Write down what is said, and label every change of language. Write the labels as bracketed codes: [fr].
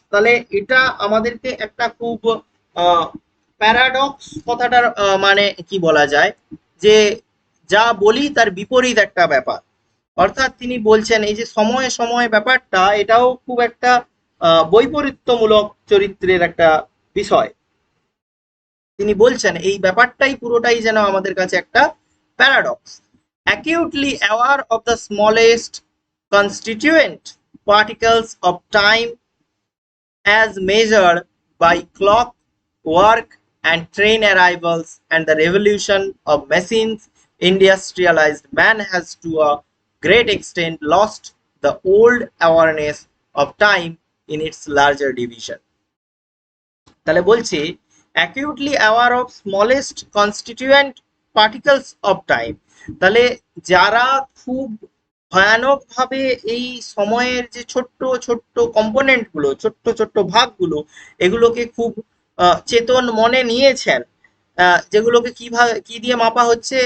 [bn] তাহলে এটা আমাদেরকে একটা খুব প্যারাডক্স কথাটার মানে কি বলা যায়, যে যা বলি তার বিপরীত একটা ব্যাপার। অর্থাৎ তিনি বলছেন এই যে সময় সময় ব্যাপারটা, এটাও খুব একটা বৈপরীত্যমূলক চরিত্রের একটা বিষয়। তিনি বলছেন এই ব্যাপারটাই পুরোটাই যেন আমাদের কাছে একটা paradox. [en] Acutely aware of the smallest constituent particles of time as measured by clock, work, and train arrivals and the revolution of machines, industrialized man has to a great extent lost the old awareness of time in its larger division. [bn] তাহলে বলছি [en] Acutely aware of smallest constituent particles of time. [bn] তাহলে যারা খুব ভয়ানক ভাবে এই সময়ের যে ছোট্ট ছোট্ট কম্পোনেন্ট গুলো, ছোট্ট ছোট্ট ভাগগুলো, এগুলোকে খুব চেতন মনে নিয়েছেন, যেগুলোকে কিভাবে কি দিয়ে মাপা হচ্ছে?